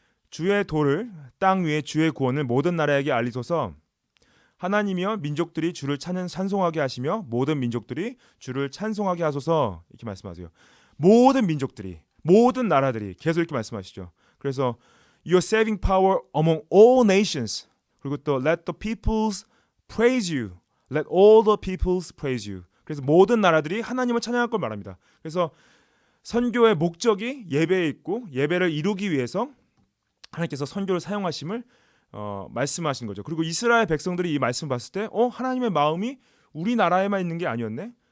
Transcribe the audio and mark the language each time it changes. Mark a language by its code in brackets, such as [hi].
[ko] 주의 도를, 땅 위에 주의 구원을 모든 나라에게 알리소서. 하나님이여 민족들이 주를 찬송하게 하시며 모든 민족들이 주를 찬송하게 하소서. 이렇게 말씀하세요. 모든 민족들이, 모든 나라들이 계속 이렇게 말씀하시죠. [en] 그래서 Your saving power among all nations. 그리고 또 Let the peoples praise you. Let all the peoples praise you. [ko] 그래서 모든 나라들이 하나님을 찬양할 걸 말합니다. 그래서 선교의 목적이 예배에 있고 예배를 이루기 위해서 하나님께서 선교를 사용하심을 말씀하신 거죠. 그리고 이스라엘 백성들이 이 말씀을 봤을 때 하나님의 마음이 우리나라에만 있는 게 아니었네.